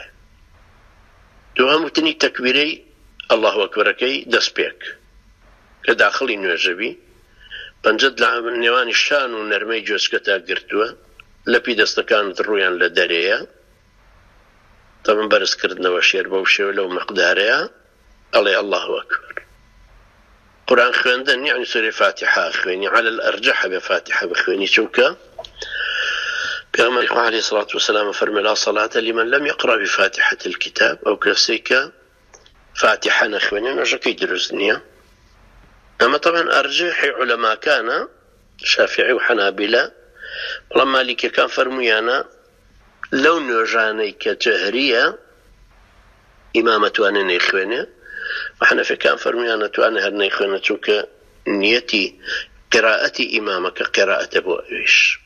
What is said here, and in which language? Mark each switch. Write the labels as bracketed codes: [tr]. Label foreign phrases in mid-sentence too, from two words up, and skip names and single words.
[ckb] دووەم وتنی تەکبیرەی [ar] ئەڵڵاهو ئەکبەرەکەی [ckb] دەست پێک کە داخڵی نوێژەبی، پەنجەت لە نێوانی شان و نەرمەی جۆچکەتا گرتووە، لەپی دەستەکانت ڕوویان لە دەرەیە، تەمەن بەرزکردنەوە شێر بەو شێوە لەو مەقدارەیە، ئەڵێ [ar] ئەڵڵاهو ئەکبەر. [ckb] قورآن خوێندن یعنی سورەی فاتحە خوێنی، [ar] على الأرجح [ckb] بە فاتحە بخوێنی، چونکە پێغەمبەری خوا [ar] عەلەیهی سەڵات وسەلام [ckb] فەرمووی [ar] لا صلاة لمن لم يقرأ بفاتحة الكتاب، [ckb] ئەو کەسەی کە فاتحە نەخوێنێ نوێژەکەی دروست نییە. ئەمە طبعا ئەرجحی عولەماکانە، شافعی و حەنابلە، بەڵام مالیکیەکان فەرموویانە لەو نوێژانەی کە جەهریە ئیمام ئەتوانێ نەیخوێنێ، و حەنەفیەکان فەرموویان ئەتوانێ هەر نەیخوێنێ چونکە نیەتی قراءەتی ئیمامەکە قراءەتە بۆ ئەویش.